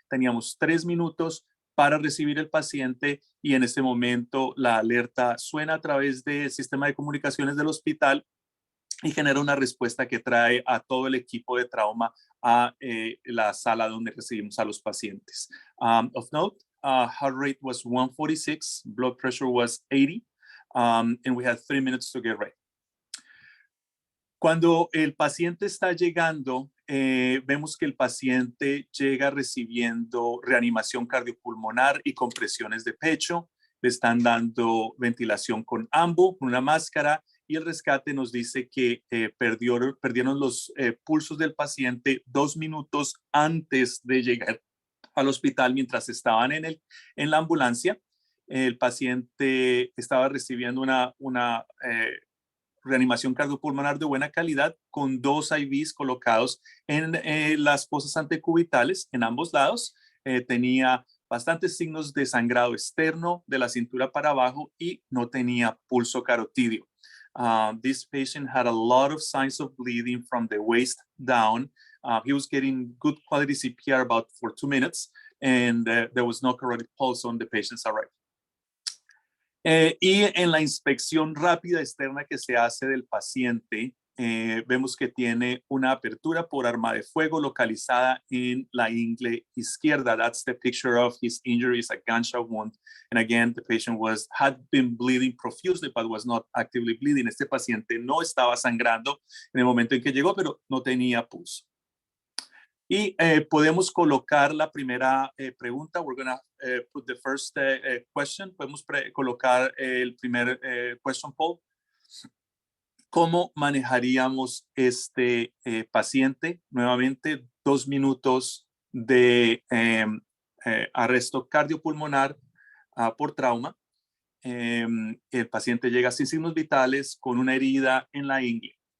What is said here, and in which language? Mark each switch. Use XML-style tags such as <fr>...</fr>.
<es>Teníamos 3 minutos para recibir el paciente y en este momento la alerta suena a través del sistema de comunicaciones del hospital y genera una respuesta que trae a todo el equipo de trauma a la sala donde recibimos a los pacientes.</es> <en>Of note, heart rate was 146, blood pressure was 80. And we had 3 minutes to get ready.</en> <es>Cuando el paciente está llegando vemos que el paciente llega recibiendo reanimación cardiopulmonar y compresiones de pecho. Le están dando ventilación con AMBU, con una máscara, y el rescate nos dice que perdieron los pulsos del paciente 2 minutos antes de llegar al hospital mientras estaban en la ambulancia. El paciente estaba recibiendo una reanimación cardiopulmonar de buena calidad con 2 IVs colocados en las fosas antecubitales en ambos lados. Tenía bastantes signos de sangrado externo de la cintura para abajo y no tenía pulso carotidio.</es> <en>This patient had a lot of signs of bleeding from the waist down. He was getting good quality CPR about for 2 minutes, and there was no carotid pulse on the patient's arrival.</en> <es>Y en la inspección rápida externa que se hace del paciente, vemos que tiene una apertura por arma de fuego localizada en la ingle izquierda.</es> <en>That's the picture of his injuries, a gunshot wound. And again, the patient had been bleeding profusely, but was not actively bleeding.</en> <es>Este paciente no estaba sangrando en el momento en que llegó, pero no tenía pulso. Y podemos colocar la primera pregunta.</es> <en>We're going to put the first question.</en> <es>Podemos colocar el primer</es> <en>question poll.</en> <es>¿Cómo manejaríamos este paciente? Nuevamente, 2 minutos de arresto cardiopulmonar por trauma. El paciente llega sin signos vitales con una herida en la ingle.</es>